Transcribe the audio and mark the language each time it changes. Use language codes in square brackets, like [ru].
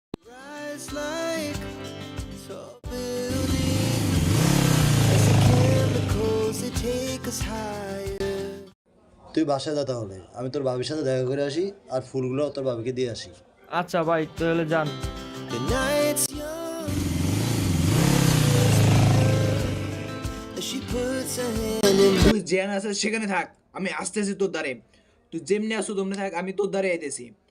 [en] rise like tall buildings as the chemicals they take us higher. [bn] তুই বাসায় যা তাহলে, আমি তোর ভাবির সাথে দেখা করে আসি আর ফুলগুলো তোর ভাবিকে দিয়ে আসি। আচ্ছা ভাই তাহলে যান। [en] The night's young as she puts her hand in [bn] তুই যেখানে আছিস সেখানে থাক, আমি আসতেছি তোর দ্বারে। তুই যেমনি আসো তেমনি থাক, আমি তোর দ্বারে আইতেছি।